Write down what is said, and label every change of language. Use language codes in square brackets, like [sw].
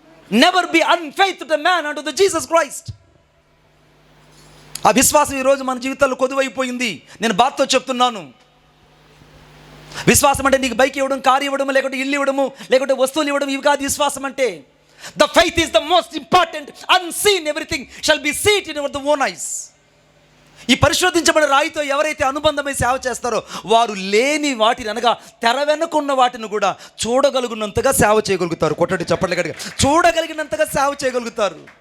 [en] Never be unfaith to man అంటు the Jesus Christ. [te] ఆ విశ్వాసం ఈరోజు మన జీవితాల్లో కొదువైపోయింది. నేను బాధతో చెప్తున్నాను. విశ్వాసం అంటే నీకు బైక్ ఇవ్వడం, కారు ఇవ్వడం, లేకుంటే ఇల్లు ఇవ్వడము, లేకుంటే వస్తువులు ఇవ్వడం, ఇవి కాదు విశ్వాసం అంటే. [en] The faith is the most important. Unseen everything shall be seen in our own eyes. [te] ఈ పరిశోధించబడిన రాయితో ఎవరైతే అనుబంధమై సేవ చేస్తారో వారు లేని వాటిని, అనగా తెర వెనుకున్న వాటిని కూడా చూడగలిగినంతగా సేవ చేయగలుగుతారు. కొట్టండి చప్పట్లు గట్టిగా. చూడగలిగినంతగా సేవ చేయగలుగుతారు.